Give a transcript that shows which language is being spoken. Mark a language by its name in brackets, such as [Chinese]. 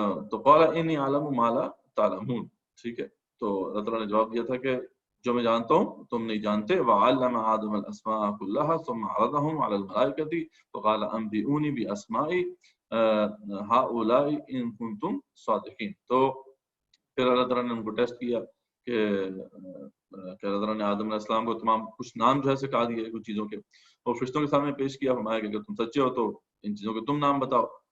[Arabic] تو قال انی اعلم ما لا تعلمون. [Urdu] ٹھیک ہے، تو اللہ تعالیٰ نے جواب دیا تھا کہ جو میں جانتا ہوں تم نہیں جانتے. [Arabic] وعلم آدم الاسماء كلها ثم عرضهم على الملائكة فقال انبئوني باسماء هؤلاء ان كنتم صادقين. [Urdu] تو پھر اللہ تعالیٰ نے ان کو ٹیسٹ کیا کہ اللہ تعالیٰ نے آدم علیہ السلام کو تمام کچھ نام جو ہے سکھا دیے کچھ چیزوں کے، اور فرشتوں کے سامنے پیش کیا، فرمایا کہ اگر تم سچے ہو تو ان چیزوں کے تم نام بتاؤ.